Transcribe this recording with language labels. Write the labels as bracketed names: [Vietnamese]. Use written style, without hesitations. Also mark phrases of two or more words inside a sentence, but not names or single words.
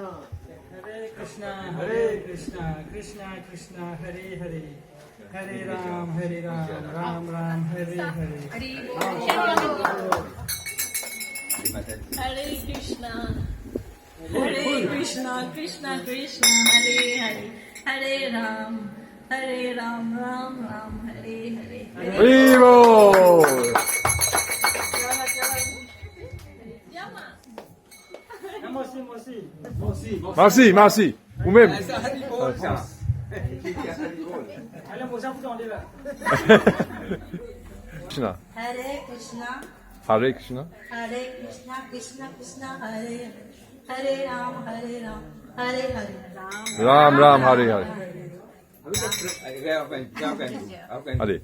[Sanskrit] Hare Krishna, Hare Krishna, Krishna Krishna, Hare Hare, Hare Ram, Ram Ram, Hare Hare. Hare Krishna. Hare Krishna, Krishna Krishna, Hare Hare. Hare Ram, Ram Ram, Hare Hare. [French] Arriba! Merci, merci. Vous-même. Allez, moi, ça vous tendez là. [Sanskrit] Krishna. Hare Krishna, Hare Krishna. Hare Krishna, Krishna Krishna, Hare Hare. Hare Ram, Hare Hare. Ram Ram Hare Hare. [French] Allez.